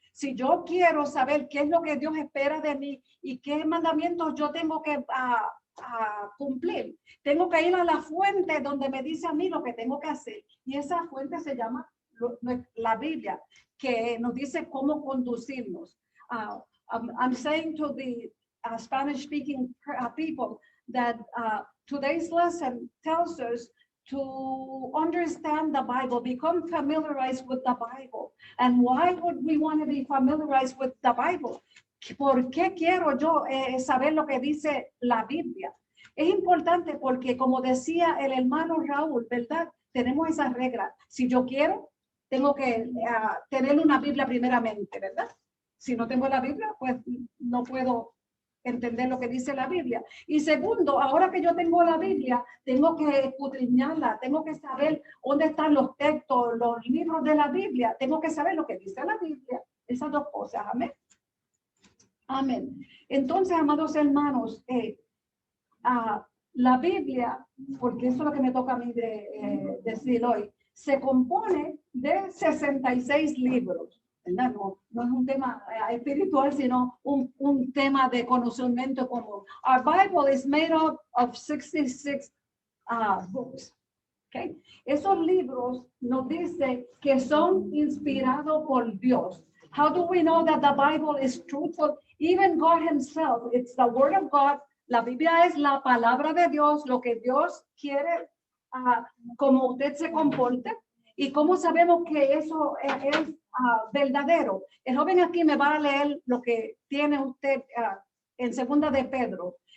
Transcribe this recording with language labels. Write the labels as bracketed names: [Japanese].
[Spanish] Si yo quiero saber qué es lo que Dios espera de mí y qué mandamientos yo tengo que cumplir, tengo que ir a la fuente donde me dice a mí lo que tengo que hacer. Y esa fuente se llama la Biblia, que nos dice cómo conducirnos. [English] I'm saying to the Spanish-speaking people that today's lesson tells us to understand the Bible, become familiarized with the Bible. And why would we want to be familiarized with the Bible? [Spanish] ¿Por qué quiero yo saber lo que dice la Biblia? Es importante porque, como decía el hermano Raúl, ¿verdad? Tenemos esa regla. Si yo quiero, tengo que tener una Biblia primeramente, ¿verdad? Si no tengo la Biblia, pues no puedo entender lo que dice la Biblia. Y segundo, ahora que yo tengo la Biblia, tengo que escudriñarla, tengo que saber dónde están los textos, los libros de la Biblia, tengo que saber lo que dice la Biblia. Esas dos cosas, amén. Amén. Entonces, amados hermanos, la Biblia, porque eso es lo que me toca a mí decir hoy, se compone de 66 libros. ¿Verdad? No es un tema espiritual, sino un tema de conocimiento común. [English] Our Bible is made up of 66 books. Okay? [Spanish] Esos libros nos dicen que son inspirados por Dios. [English] How do we know that the Bible is truthful? Even God himself, it's the word of God. [Spanish] La Biblia es la palabra de Dios, lo que Dios quiere, como usted se comporte. ¿Y cómo sabemos que eso es verdadero? El joven aquí me va a leer lo que tiene usted en Segunda de Pedro.